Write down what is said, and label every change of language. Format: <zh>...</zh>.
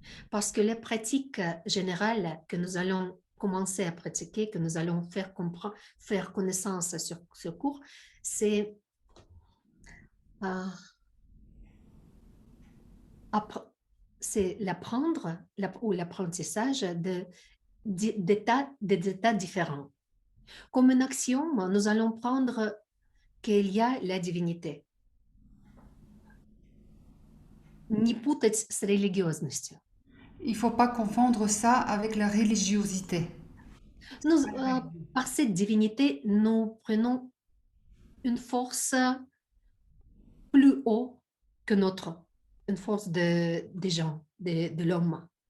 <fr>Parce que les pratiques générales que nous allons commencer à pratiquer, que nous allons faire connaissance sur ce cours, c'est euh, l'apprendre ou l'apprentissage d'états différents. Comme un axiome, nous allons prendre qu'il y a la divinité.</fr> <ru>Не путать с религиозностью.</ru> <fr>Il ne faut pas confondre ça avec la religiosité. Nous, par cette divinité, nous prenons une force plus haut que notre, une force des gens, de l'homme.</fr>